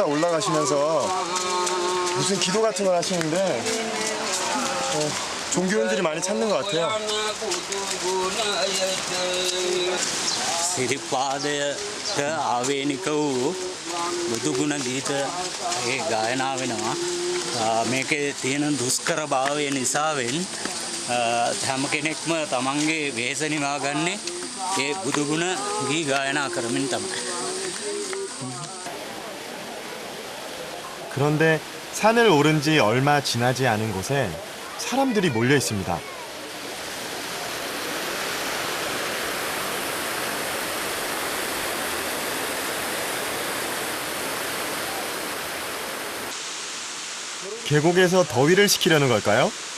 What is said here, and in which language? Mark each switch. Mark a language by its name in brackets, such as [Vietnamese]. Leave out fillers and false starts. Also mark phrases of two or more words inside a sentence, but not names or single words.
[Korean] 올라가시면서 무슨 기도 같은 걸 하시는데 종교인들이 많이 찾는 것 같아요. [Sinhala] සිරිපාදයට ආවේනික වූ බුදුගුණ ගීත ගායනා වෙනවා. මේකේ තියෙන දුෂ්කර භාවය නිසාවෙන් හැම කෙනෙක්ම තමන්ගේ වෙහෙස නිවා ගන්නේ ඒ බුදුගුණ ගී ගායනා කරමින් තමයි. [Korean] 그런데 산을 오른 지 얼마 지나지 않은 곳에 사람들이 몰려 있습니다. 계곡에서 더위를 식히려는 걸까요?